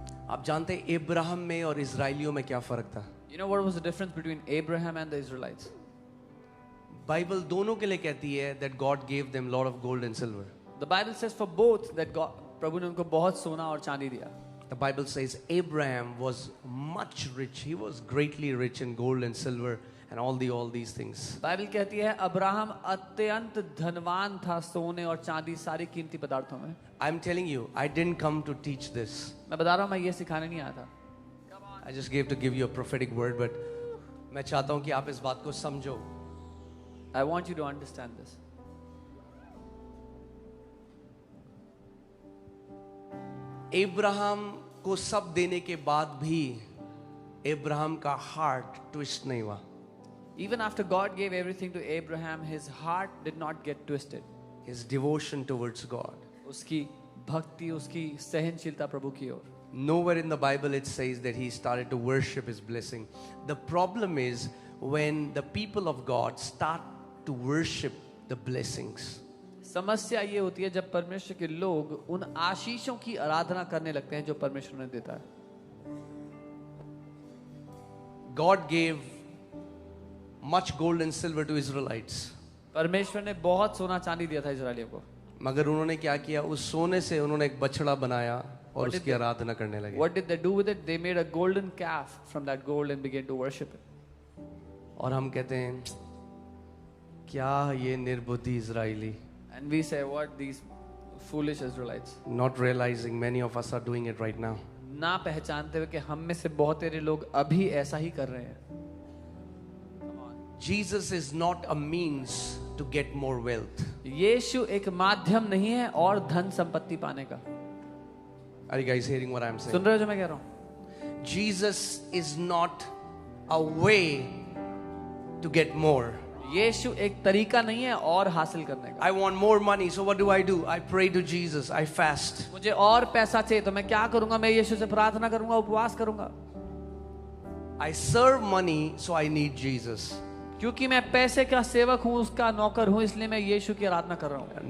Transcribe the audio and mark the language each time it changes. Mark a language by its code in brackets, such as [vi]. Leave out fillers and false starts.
[hi] आप जानते हैं इब्राहिम में और इजराइलियों में क्या फर्क था? [en] You know what was the difference between Abraham and the Israelites? [hi] Bible दोनों के लिए कहती है [en] that God gave them lot of gold and silver. The Bible says for both that God, [hi] प्रभु ने उनको बहुत सोना और चांदी दिया. [en] The Bible says Abraham was much rich. He was greatly rich in gold and silver and all these things. [hi] Bible कहती है Abraham अत्यंत धनवान था सोने और चांदी सारी कीमती पदार्थों में. [en] I'm telling you, I didn't come to teach this. [hi] मैं बता रहा हूँ मैं ये सिखाने नहीं आया था. [en] I just gave to give you a prophetic word, but [hi] मैं चाहता हूँ कि आप इस बात को समझो. [en] I want you to understand this. [hi] Ibrahim को सब देने के बाद भी इब्राहिम का हार्ट ट्विस्ट नहीं हुआ. [en] Even after God gave everything to Abraham, his heart did not get twisted. His devotion towards God. [hi] उसकी भक्ति, उसकी सहनशीलता प्रभु की ओर. [en] Nowhere in the Bible it says that he started to worship his blessing. The problem is when the people of God start to worship the blessings. [hi] समस्या ये होती है जब परमेश्वर के लोग उन आशीषों की आराधना करने लगते हैं जो परमेश्वर ने देता है. [en] God gave much gold and silver to Israelites. [hi] परमेश्वर ने बहुत सोना चांदी दिया था इजरायलियों को. मगर उन्होंने क्या किया? उस सोने से उन्होंने एक बछड़ा बनाया और उसकी आराधना करने लगे. [en] What did they do with it? They made a golden calf from that gold and began to worship it. [hi] और हम कहते हैं क्या ये निर्बुद्धि Israeli. [en] And we say, what these foolish Israelites. Not realizing many of us are doing it right now. [hi] ना पहचानते हुए कि हम में से बहुत सारे लोग अभी ऐसा ही कर रहे हैं. [en] Jesus is not a means to get more wealth. [hi] यीशु एक माध्यम नहीं है और धन संपत्ति पाने का. [en] Are you guys hearing what I'm saying? [hi] सुन रहे हो जो मैं कह रहा हूँ? [en] Jesus is not a way to get more. [hi] यीशु एक तरीका नहीं है और हासिल करने का. [en] I want more money, so what do? I pray to Jesus. I fast. [hi] मुझे और पैसा चाहिए तो मैं क्या करूंगा? मैं यीशु से प्रार्थना करूंगा, उपवास करूंगा. [en] I serve money, so I need Jesus. [hi] क्योंकि मैं पैसे का सेवक हूँ, उसका नौकर हूँ, इसलिए मैं यीशु की आराधना कर रहा हूँ.